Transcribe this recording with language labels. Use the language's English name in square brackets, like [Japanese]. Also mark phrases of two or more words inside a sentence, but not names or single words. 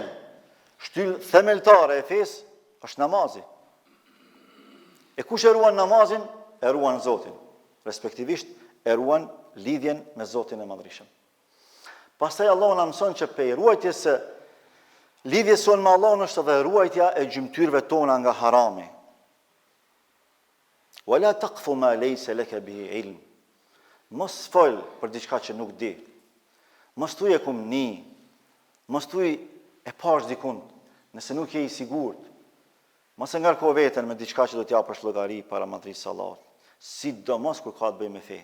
[Albanian] Shtyllë themeltare e fesë është namazi. E kush e ruan namazin, e ruan Zotin. Respektivisht e ruan lidhjen me Zotin e Madhërisëm. Pastaj Allahu na mëson që pe ruajtjes së lidhjes sonë me Allahun është edhe ruajtja e gjymtyrëve tona nga harami. [Arabic] ولا تقف ما ليس لك به علم. [Albanian] Mos fol për diçka që nuk di. Mos thuaj e kum ni. Mos thuaj e pash dikun, nëse nuk je i sigurt. Mos e ngarko veten me diçka që do t'ja japësh llogari para Madhërisë së Allahut. Sidomos kur ka të bëjë me fe.